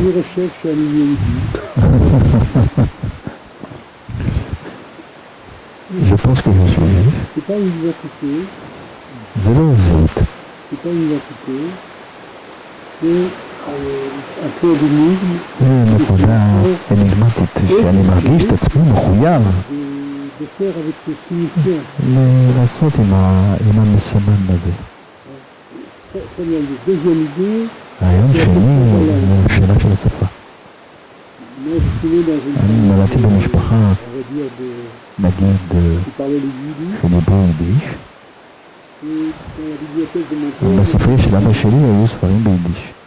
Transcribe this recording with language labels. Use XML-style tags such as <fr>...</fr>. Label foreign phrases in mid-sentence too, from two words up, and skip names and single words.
<fr>chef chez Ami Yehudi. Je pense que je suis juif. C'est pas une identité.</fr> <he>זה לא זהות.</he> <fr>C'est pas une identité. C'est un peu d'énigme.</fr> <he>זה נקודה אניגמטית, שאני מרגיש את עצמי מחויב</he> <fr>De faire avec ce signifiant.</fr> <he>לעשות עם המסמן הזה.</he> <fr>Deuxième idée.</fr> <he>הרעיון שני הוא שאלה של השפה. אני נולדתי במשפחה, נגיד, שדיברו יידיש. בספרייה של אבא שלי היו ספרים ביידיש.</he>